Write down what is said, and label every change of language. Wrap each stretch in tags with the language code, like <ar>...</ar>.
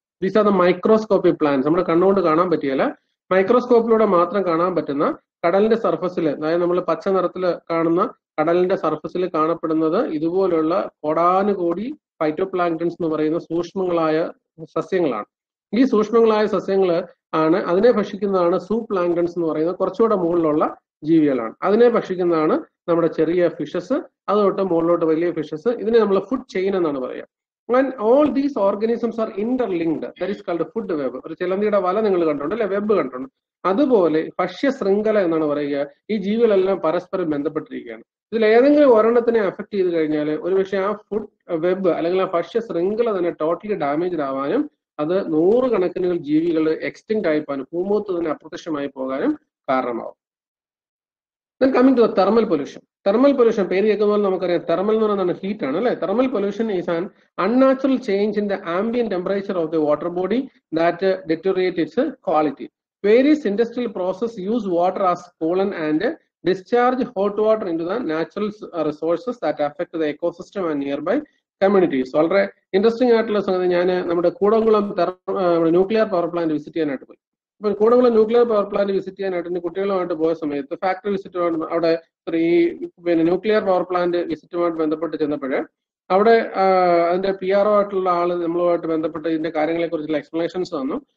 <en>These are the microscopic plants.</en> <ml>നമ്മുടെ കണ്ണുകൊണ്ട് കാണാൻ പറ്റിയല്ല, മൈക്രോസ്കോപ്പിലൂടെ മാത്രം കാണാൻ പറ്റുന്ന കടലിന്റെ സർഫസിൽ, അതായത് നമ്മൾ പച്ച നിറത്തിൽ കാണുന്ന കടലിന്റെ സർഫസിൽ കാണപ്പെടുന്നത് ഇതുപോലുള്ള കോടാനുകോടി ഫൈറ്റോ പ്ലാങ്ക്ടൺസ് എന്ന് പറയുന്ന സൂക്ഷ്മങ്ങളായ സസ്യങ്ങളാണ്. ഈ സൂക്ഷ്മങ്ങളായ സസ്യങ്ങൾ ആണ്, അതിനെ ഭക്ഷിക്കുന്നതാണ് സൂപ്ലാങ്ക്ടൺസ് എന്ന് പറയുന്നത്. കുറച്ചുകൂടെ മുകളിലുള്ള ജീവികളാണ്. അതിനെ ഭക്ഷിക്കുന്നതാണ് നമ്മുടെ ചെറിയ ഫിഷസ്, അത് തൊട്ട് മുകളിലോട്ട് വലിയ ഫിഷസ്. ഇതിനെ നമ്മൾ ഫുഡ് ചെയിൻ എന്നാണ് പറയുക.</ml> <en>And all these organisms are interlinked. That is called food web.</en> <ml>ഒരു ചിലന്തിയുടെ വല നിങ്ങൾ കണ്ടിട്ടുണ്ട് അല്ലെ? വെബ് കണ്ടിട്ടുണ്ട്. അതുപോലെ ഭക്ഷ്യ ശൃംഖല എന്നാണ് പറയുക. ഈ ജീവികളെല്ലാം പരസ്പരം ബന്ധപ്പെട്ടിരിക്കുകയാണ്. ഇതിൽ ഏതെങ്കിലും ഒരെണ്ണത്തിനെ അഫക്ട് ചെയ്ത് കഴിഞ്ഞാൽ ഒരുപക്ഷെ ആ ഫുഡ് വെബ് അല്ലെങ്കിൽ ആ ഭക്ഷ്യ ശൃംഖല തന്നെ ടോട്ടലി ഡാമേജ് ആവാനും അത് നൂറുകണക്കിന് ജീവികൾ എക്സ്റ്റിങ്ക്ട് ആയി പോകാനും ഭൂമുഖത്ത് തന്നെ അപ്രത്യക്ഷമായി പോകാനും കാരണമാവും.</ml> <en>Then coming to the thermal pollution. Thermal pollution,</en> <ml>പേര് കേൾക്കുന്ന പോലെ നമുക്കറിയാം തെർമൽ എന്ന് പറയുന്നത് ഹീറ്റ് ആണ് അല്ലെ.</ml> <en>Thermal pollution is an unnatural change in the ambient temperature of the water body that deteriorate its quality. Various industrial processes use water as coolant and discharge hot water into the natural resources that affect the ecosystem and nearby communities.</en> <ml>വളരെ interesting ആയിട്ടുള്ള സംഗതി, ഞാൻ നമ്മുടെ Kudankulam nuclear power plant visit ചെയ്യാനായിട്ട് പോയി. ഇപ്പൊ Kudankulam nuclear power plant visit ചെയ്യാനായിട്ട് കുട്ടികളുമായിട്ട് പോയ സമയത്ത് ഫാക്ടറി വിസിറ്റുമായിട്ട് അവിടെ ഈ ന്യൂക്ലിയർ പവർ പ്ലാന്റ് വിസിറ്റുമായിട്ട് ബന്ധപ്പെട്ട് ചെന്നപ്പോഴ് അവിടെ അതിന്റെ PRO ആയിട്ടുള്ള ആള് നമ്മളുമായിട്ട് ബന്ധപ്പെട്ട് ഇതിന്റെ കാര്യങ്ങളെ കുറിച്ചുള്ള എക്സ്പ്ലനേഷൻസ് തന്നു.</ml>